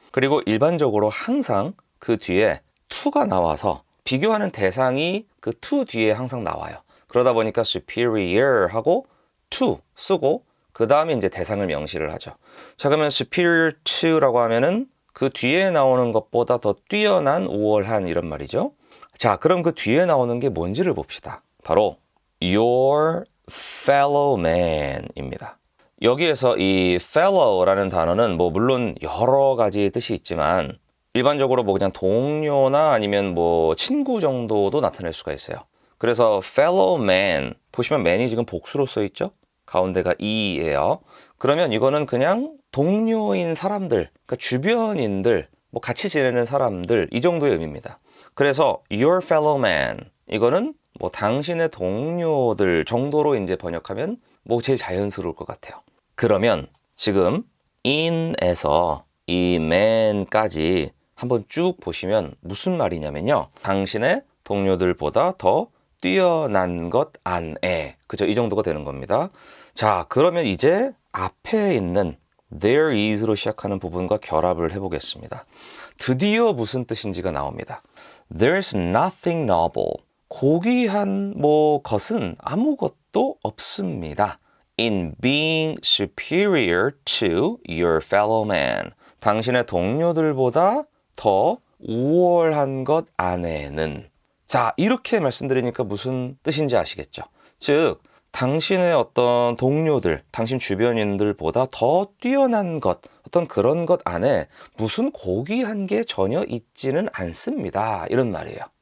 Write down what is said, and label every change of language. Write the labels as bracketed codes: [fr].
[ko] 그리고 일반적으로 항상 그 뒤에 to가 나와서 비교하는 대상이 그 to 뒤에 항상 나와요. 그러다 보니까 superior 하고 to 쓰고 그 다음에 이제 대상을 명시를 하죠. 자, 그러면 superior to라고 하면은 그 뒤에 나오는 것보다 더 뛰어난 우월한 이런 말이죠. 자, 그럼 그 뒤에 나오는 게 뭔지를 봅시다. 바로 [en] your fellow man [ko] 입니다. 여기에서 이 fellow라는 단어는 뭐 물론 여러 가지 뜻이 있지만 일반적으로 뭐 그냥 동료나 아니면 뭐 친구 정도도 나타낼 수가 있어요. 그래서 fellow man 보시면 man이 지금 복수로 써 있죠. 가운데가 e예요. 그러면 이거는 그냥 동료인 사람들, 그러니까 주변인들, 뭐 같이 지내는 사람들 이 정도의 의미입니다. 그래서 [en] your fellow man [ko] 이거는 뭐 당신의 동료들 정도로 이제 번역하면 뭐 제일 자연스러울 것 같아요. 그러면 지금 in에서 이 man까지 한번 쭉 보시면 무슨 말이냐면요. 당신의 동료들보다 더 뛰어난 것 안에 그죠? 이 정도가 되는 겁니다. 자, 그러면 이제 앞에 있는 there is로 시작하는 부분과 결합을 해보겠습니다. 드디어 무슨 뜻인지가 나옵니다. [en] There's nothing noble. [ko] 고귀한 뭐 것은 아무것도 없습니다. [en] In being superior to your fellow man. [ko] 당신의 동료들보다 더 우월한 것 안에는. 자, 이렇게 말씀드리니까 무슨 뜻인지 아시겠죠? 즉, 당신의 어떤 동료들, 당신 주변인들보다 더 뛰어난 것, 어떤 그런 것 안에 무슨 고귀한 게 전혀 있지는 않습니다. 이런 말이에요.